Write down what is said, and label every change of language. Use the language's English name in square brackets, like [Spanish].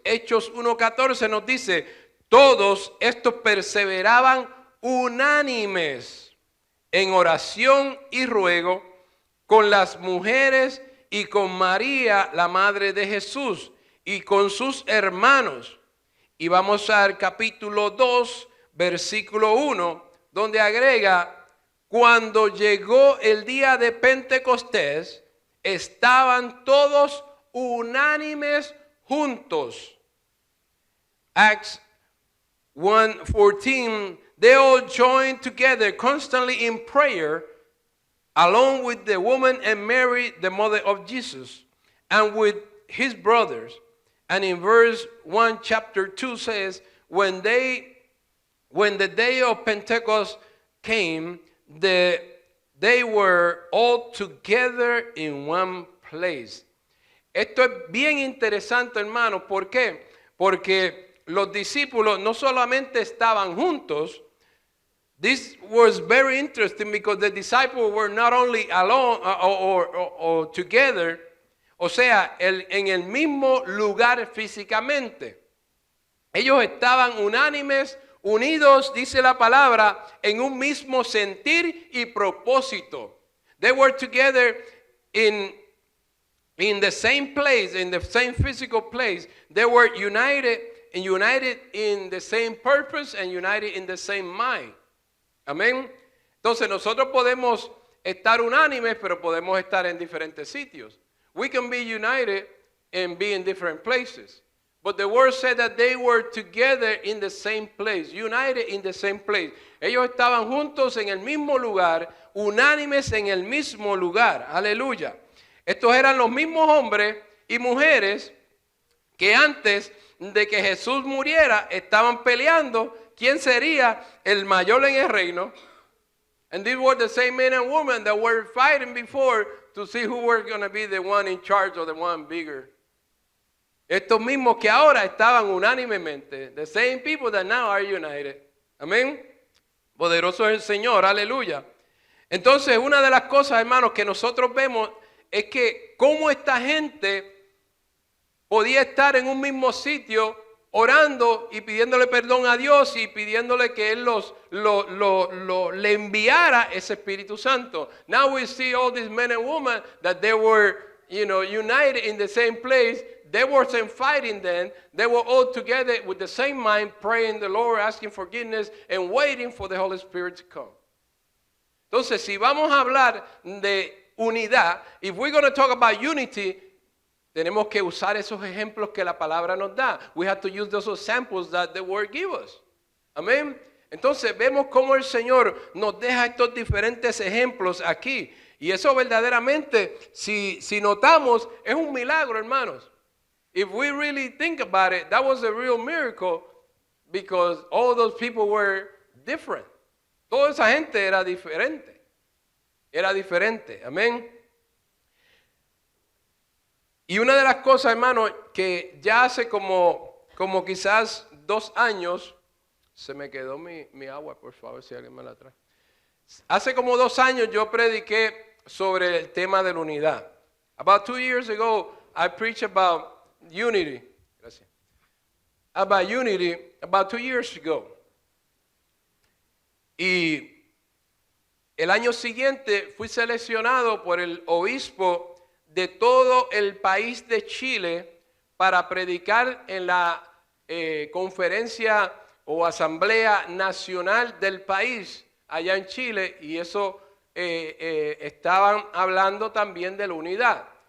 [Spanish] Hechos 1:14 nos dice, todos estos perseveraban unánimes en oración y ruego con las mujeres y con María, la madre de Jesús, y con sus hermanos. Y vamos al capítulo 2, versículo 1, donde agrega, cuando llegó el día de Pentecostés, estaban todos unánimes juntos. [English] Acts 1:14, they all joined together constantly in prayer, along with the woman and Mary, the mother of Jesus, and with his brothers. And in verse 1, chapter 2 says, when the day of Pentecost came, they were all together in one place. [Spanish] Esto es bien interesante, hermano. ¿Por qué? Porque los discípulos no solamente estaban juntos. [English] This was very interesting because the disciples were not only alone or together, [Spanish] o sea, en el mismo lugar físicamente. Ellos estaban unánimes, unidos, dice la palabra, en un mismo sentir y propósito. [English] They were together in the same place, in the same physical place. They were united in the same purpose and united in the same mind. [Spanish] Amén. Entonces nosotros podemos estar unánimes, pero podemos estar en diferentes sitios. [English] We can be united and be in different places. But the word said that they were together in the same place, united in the same place. [Spanish] Ellos estaban juntos en el mismo lugar, unánimes en el mismo lugar. Aleluya. Estos eran los mismos hombres y mujeres que antes de que Jesús muriera estaban peleando quién sería el mayor en el reino. [English] And these were the same men and women that were fighting before to see who were going to be the one in charge or the one bigger. [Spanish] Estos mismos que ahora estaban unánimemente. [English] The same people that now are united. [Spanish] Amén. Poderoso es el Señor. Aleluya. Entonces, una de las cosas, hermanos, que nosotros vemos es que cómo esta gente podía estar en un mismo sitio orando y pidiéndole perdón a Dios y pidiéndole que Él le enviara ese Espíritu Santo. [English] Now we see all these men and women that they were, united in the same place. They weren't fighting then. They were all together with the same mind, praying the Lord, asking forgiveness, and waiting for the Holy Spirit to come. [Spanish] Entonces, si vamos a hablar de unidad, [English] if we're going to talk about unity, [Spanish] tenemos que usar esos ejemplos que la palabra nos da. [English] We have to use those examples that the word gives us. [Spanish] Amén. Entonces vemos cómo el Señor nos deja estos diferentes ejemplos aquí. Y eso verdaderamente, si notamos, es un milagro, hermanos. [English] If we really think about it, that was a real miracle because all those people were different. [Spanish] Toda esa gente era diferente. Era diferente. Amén. Y una de las cosas, hermano, que ya hace como quizás 2 años, se me quedó mi agua, por favor, si alguien me la trae. Hace como 2 años yo prediqué sobre el tema de la unidad. [English] About 2 years ago, I preached about unity. [Spanish] Gracias. [English] About unity, about 2 years ago. [Spanish] Y el año siguiente fui seleccionado por el obispo de todo el país de Chile para predicar en la conferencia o asamblea nacional del país allá en Chile, y eso estaban hablando también de la unidad.